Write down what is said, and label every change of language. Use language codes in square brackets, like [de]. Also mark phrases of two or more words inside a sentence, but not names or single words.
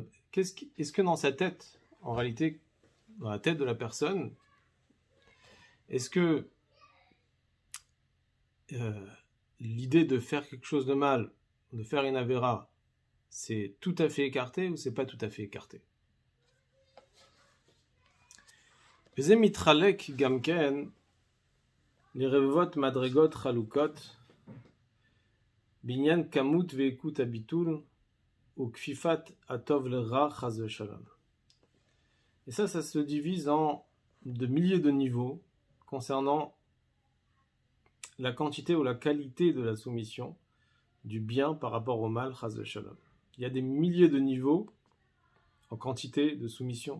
[fr] Est-ce que dans sa tête, en réalité, dans la tête de la personne, est-ce que l'idée de faire quelque chose de mal, de faire une avéra, c'est tout à fait écarté ou c'est pas tout à fait écarté? [he] וזה מתחלק גם כן לרבבות מדרגות חלוקות בעניין כמות ואיכות הביטול וכפיפת הטוב לרע חס ושלום. [fr] Et ça se divise en de milliers de niveaux concernant la quantité ou la qualité de la soumission du bien par rapport au mal [he] חס ושלום. [fr] Il y a des milliers de niveaux en quantité de soumission.